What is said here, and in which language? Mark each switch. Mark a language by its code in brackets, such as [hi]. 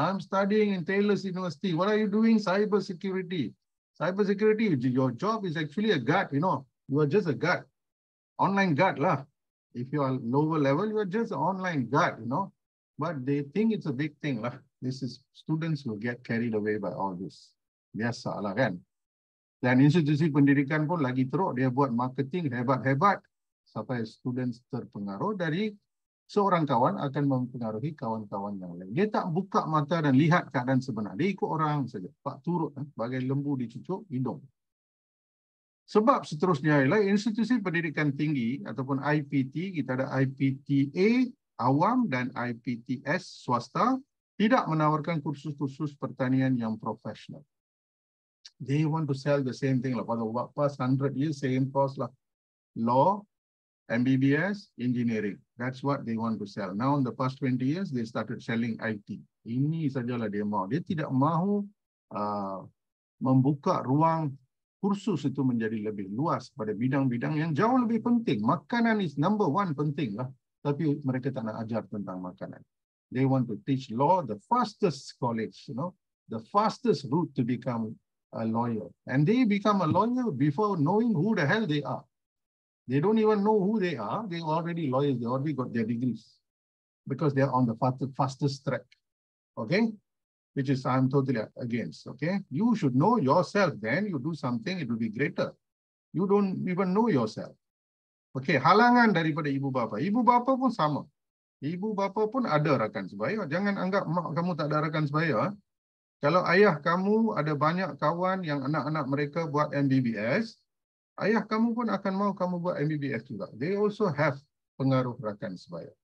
[en] I'm studying in Taylor's University. What are you doing? Cyber security. Cyber security, your job is actually a guard, you know. You are just a guard. Online guard lah. If you are lower level, you are just an online guard, you know. But they think it's a big thing lah. This is, students will get carried away by all this. [ms] Biasa lah kan. Dan institusi pendidikan pun lagi teruk, dia buat marketing hebat-hebat sampai students terpengaruh dari seorang kawan akan mempengaruhi kawan-kawan yang lain. Dia tak buka mata dan lihat keadaan sebenar. Dia ikut orang saja. Pak turut, bagai lembu dicucuk hidung. Sebab seterusnya ialah institusi pendidikan tinggi ataupun IPT, kita ada IPTA awam dan IPTS swasta, tidak menawarkan kursus-kursus pertanian yang profesional. [en] They want to sell the same thing lah. For the past 100 years, same course lah. Law, MBBS, engineering. That's what they want to sell. Now, in the past 20 years, they started selling IT. [ms] Ini sajalah dia mahu. Dia tidak mahu membuka ruang kursus itu menjadi lebih luas pada bidang-bidang yang jauh lebih penting. Makanan [en] is number one [ms] penting lah. Tapi mereka tak nak ajar tentang makanan. [en] They want to teach law, the fastest college, you know, the fastest route to become a lawyer. And they become a lawyer before knowing who the hell they are. They don't even know who they are. They already lawyers. They already got their degrees because they are on the fastest track. Okay, which is I'm totally against. Okay, you should know yourself. Then you do something, it will be greater. You don't even know yourself. [ms] Okay, halangan daripada ibu bapa. Ibu bapa pun sama. Ibu bapa pun ada rakan sebaya. Jangan anggap mak kamu tak ada rakan sebaya. Kalau ayah kamu ada banyak kawan yang anak-anak mereka buat MBBS, ayah kamu pun akan mau kamu buat MBBS juga. [en] They also have [ms] pengaruh rakan sebaya.